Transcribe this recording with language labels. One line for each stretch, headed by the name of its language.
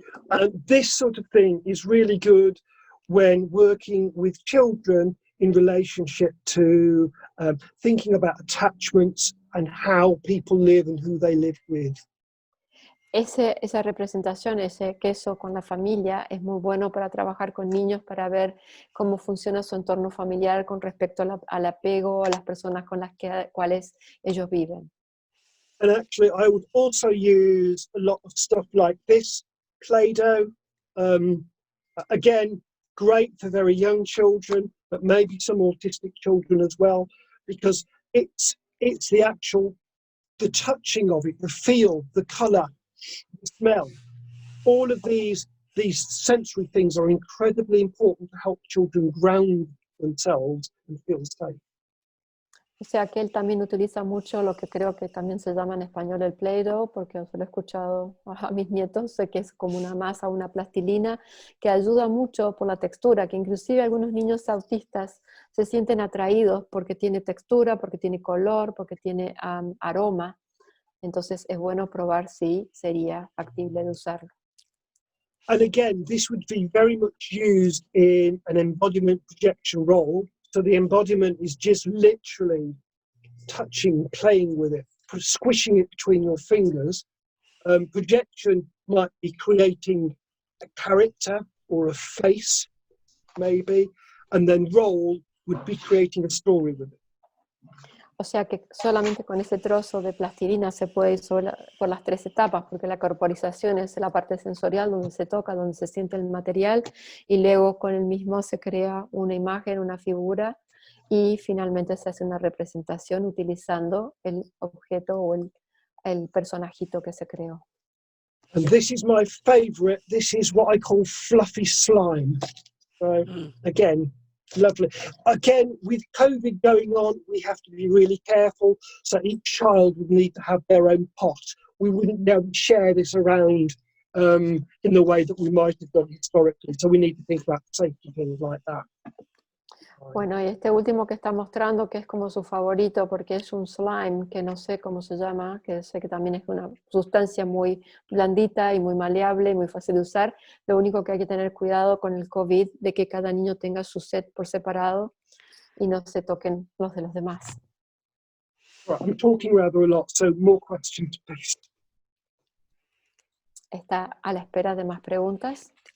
English: And this sort of thing is really good when working with children in relationship to thinking about attachments and how people live and who they live with.
Spanish: Esa representación, ese queso con la familia, es muy bueno para trabajar con niños, para ver cómo funciona su entorno familiar con respecto al apego a las personas con las cuales ellos viven.
English: And actually, I would also use a lot of stuff like this, Play-Doh. Again, great for very young children, but maybe some autistic children as well, because it's the touching of it, the feel, the colour, the smell. All of these sensory things are incredibly important to help children ground themselves and feel safe.
Spanish: O sea que él también utiliza mucho lo que creo que también se llama en español el Play-Doh, porque se lo he escuchado a mis nietos, sé que es como una masa, una plastilina, que ayuda mucho por la textura, que inclusive algunos niños autistas se sienten atraídos porque tiene textura, porque tiene color, porque tiene aroma. Entonces es bueno probar si sería factible de usarlo.
English: And again, this would be very much used in an embodiment projection role. So the embodiment is just literally touching, playing with it, squishing it between your fingers. Projection might be creating a character or a face, maybe, and then role would be creating a story with it.
Spanish: O sea que solamente con ese trozo de plastilina se puede ir por las 3 etapas, porque la corporización es la parte sensorial donde se toca, donde se siente el material, y luego con el mismo se crea una imagen, una figura, y finalmente se hace una representación utilizando el objeto o el personajito que se creó.
English: And this is my favorite. This is what I call fluffy slime. So again, lovely. Again, with COVID going on, we have to be really careful. So each child would need to have their own pot. We wouldn't be able to share this around in the way that we might have done historically. So we need to think about safety things like that.
Spanish: Bueno, y este último que está mostrando, que es como su favorito, porque es un slime, que no sé cómo se llama, que sé que también es una sustancia muy blandita y muy maleable y muy fácil de usar. Lo único que hay que tener cuidado con el COVID, de que cada niño tenga su set por separado y no se toquen los de los demás.
English: Right, I'm talking rather a lot, so more questions, please.
Spanish: Está a la espera de más preguntas.